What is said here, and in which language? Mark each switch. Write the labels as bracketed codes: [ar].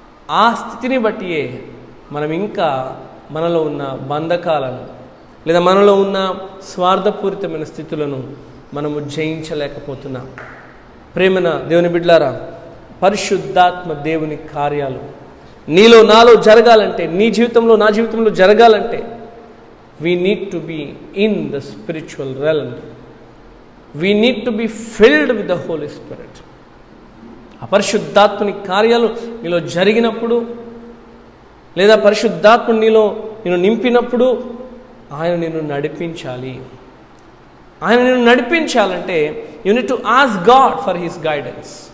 [te] ఆ స్థితిని బట్టియే మనం ఇంకా మనలో ఉన్న బంధకాలను, లేదా మనలో ఉన్న స్వార్థపూరితమైన స్థితులను మనము జయించలేకపోతున్నాం. ప్రేమన దేవుని బిడ్డలారా, పరిశుద్ధాత్మ దేవుని కార్యాలు నీలో నాలో జరగాలంటే, నీ జీవితంలో నా జీవితంలో జరగాలంటే, [en] we need to be in the spiritual realm. We need to be filled with the Holy Spirit. [te] ఆ పరిశుద్ధాత్మని కార్యాలు నీలో జరిగినప్పుడు, లేదా పరిశుద్ధాత్మ నేను నింపినప్పుడు ఆయన నిన్ను నడిపించాలి. ఆయన నిన్ను నడిపించాలంటే [en] You need to ask God for his guidance.